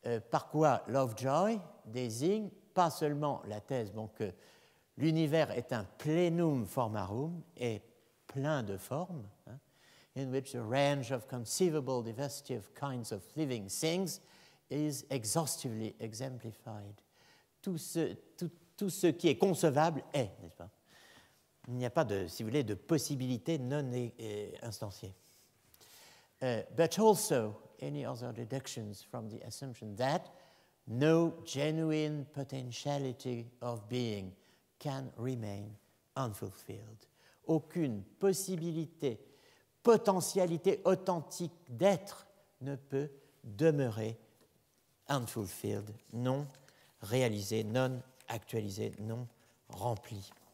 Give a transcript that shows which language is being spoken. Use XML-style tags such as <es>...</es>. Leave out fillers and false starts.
<fr>par quoi Lovejoy désigne pas seulement la thèse que l'univers est un</fr> <la>plenum formarum,</la> <fr>est plein de formes,</fr> <en>in which a range of conceivable diversity of kinds of living things is exhaustively exemplified.</en> <fr>Tout ce qui est concevable est, n'est-ce pas? Il n'y a pas de, si vous voulez, de possibilité non instanciée.</fr> <en>But also any other deductions from the assumption that no genuine potentiality of being can remain unfulfilled.</en> <fr>Aucune possibilité, potentialité authentique d'être ne peut demeurer unfulfilled, non réalisée, non actualisée, non remplie.</fr>